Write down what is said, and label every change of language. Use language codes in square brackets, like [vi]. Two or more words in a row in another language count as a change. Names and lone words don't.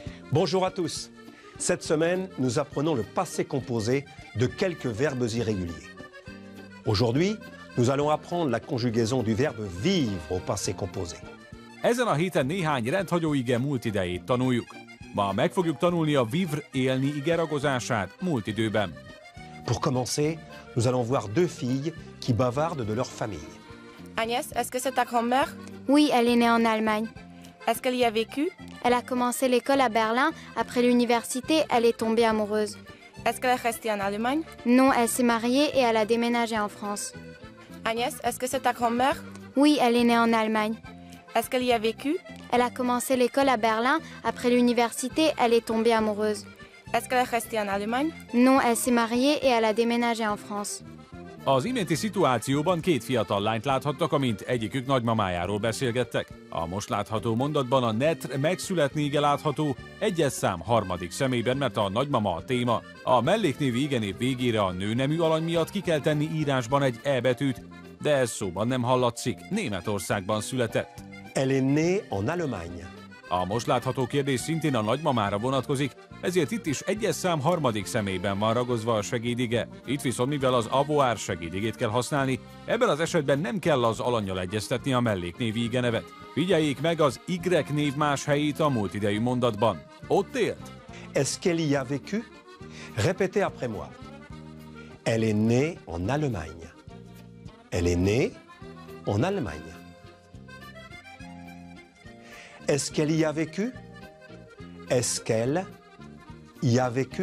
[fr] Bonjour à tous. Cette semaine, nous apprenons le passé composé de quelques verbes irréguliers. Aujourd'hui, nous allons apprendre la conjugaison du verbe vivre au passé composé. [hu] Ezen a héten néhány rendhagyó ige múlt idejét tanuljuk. Ma meg fogjuk tanulni a vivre élni ige ragozását múlt időben. [fr] Pour commencer, nous allons voir deux filles qui bavardent de leur famille. Agnès, est-ce que c'est ta grand-mère? Oui, elle est née en Allemagne. Est-ce qu'elle y a vécu? Elle a commencé l'école à Berlin. Après l'université, elle est tombée amoureuse. Est-ce qu'elle est restée en Allemagne? Non, elle s'est mariée et elle a déménagé en France. Agnès, est-ce que c'est ta grand-mère? Oui, elle est née en Allemagne. Est-ce qu'elle y a vécu? Elle a commencé l'école à Berlin. Après l'université, elle est tombée amoureuse. Est-ce qu'elle est restée en Allemagne? Non, elle s'est mariée et elle a déménagé en France. [hu] Az iménti szituációban két fiatal lányt láthattak, amint egyikük nagymamájáról beszélgettek. A most látható mondatban a netr megszületni ige látható egyes szám harmadik személyben, mert a nagymama a téma. A melléknévi igenév végére a nőnemű alany miatt ki kell tenni írásban egy E betűt, de ez szóban nem hallatszik, Németországban született. [fr] Elle est née en Allemagne. [hu] A most látható kérdés szintén a nagymamára vonatkozik, ezért itt is egyes szám harmadik személyben van ragozva a segédige. Itt viszont mivel az avoir segédigét kell használni, ebben az esetben nem kell az alannyal egyeztetni a melléknévi igenevet. Figyeljék meg az Y név más helyét a múlt idejű mondatban. Ott élt? [fr] Est-ce qu'elle y a vécu? Répétez après moi. Elle est née en Allemagne. Elle est née en Allemagne. Est-ce qu'elle y a vécu? Est-ce qu'elle y a vécu?